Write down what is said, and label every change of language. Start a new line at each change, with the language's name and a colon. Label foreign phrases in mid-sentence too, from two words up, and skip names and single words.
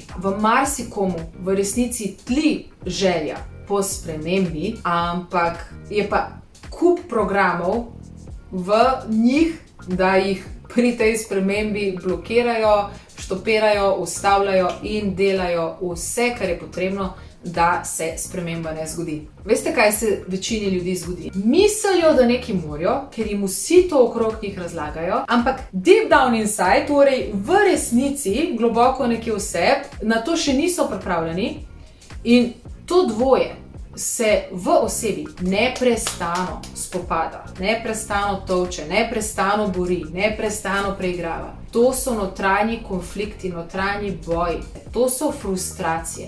Slovenian: V marsikomu v resnici tli želja po spremembi, ampak je pa kup programov v njih, da jih pri tej spremembi blokirajo, štopirajo, ustavljajo in delajo vse, kar je potrebno, da se sprememba ne zgodi. Veste, kaj se večini ljudi zgodi? Mislijo, da nekaj morajo, ker jim vsi to okrog njih razlagajo, ampak
English: deep down inside,
Slovenian: torej v resnici, globoko nekje v sebi, na to še niso pripravljeni in to dvoje se v osebi neprestano spopada, neprestano tolče, neprestano bori, neprestano preigrava. To so notranji konflikti, notranji boji, to so frustracije.